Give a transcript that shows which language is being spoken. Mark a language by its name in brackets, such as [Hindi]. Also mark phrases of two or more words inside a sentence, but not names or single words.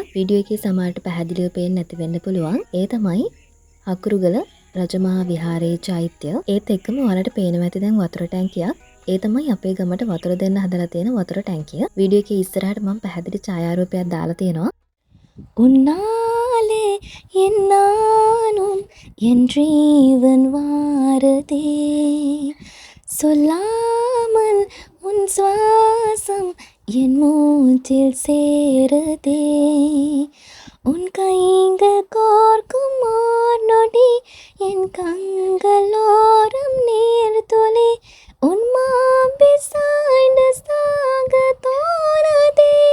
[Sinhala] වීඩියෝ එකේ සමහරට පැහැදිලිව පේන්නේ නැති වෙන්න පුළුවන්. ඒ තමයි අකුරුගල රජමහා විහාරයේ චෛත්‍ය. ඒත් එක්කම ඔයාලට පේනවා ඇති දැන් වතුර ටැංකියක්. ඒ තමයි අපේ ගමට වතුර දෙන්න හදලා තියෙන වතුර ටැංකිය. වීඩියෝ එකේ ඉස්සරහට මම පැහැදිලි ඡායාරූපයක් දාලා තියෙනවා. [Tamil] உன்னாலே என்னானும் என் ஜீவன் வாரதே சொல்லாமல் உன் சுவாசம் என் மூச்சில் சேருதே உன் கைகள் கோர்க்கும் ஓர் நொடி என் கண்களோரம் நீர் துளி உன் மார்பில் சாய்ந்து சாக தோணுதே